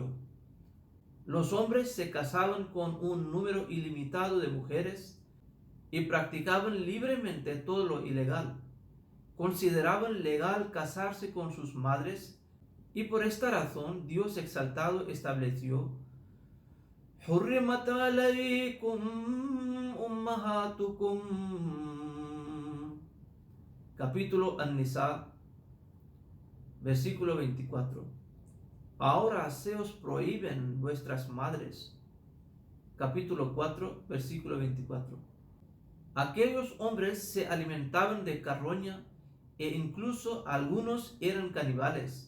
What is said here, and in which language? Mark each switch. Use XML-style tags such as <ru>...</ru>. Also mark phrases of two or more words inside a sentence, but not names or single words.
<es>Los hombres se casaban con un número ilimitado de mujeres y practicaban libremente todo lo ilegal. Consideraban legal casarse con sus madres, y por esta razón Dios exaltado estableció:</es> <ar>حرمت عليكم أمهاتكم.</ar> <es>Capítulo An-Nisa, versículo 24. Ahora se os prohíben vuestras madres. Capítulo 4, versículo 24. Aquellos hombres se alimentaban de carroña e incluso algunos eran caníbales.</es>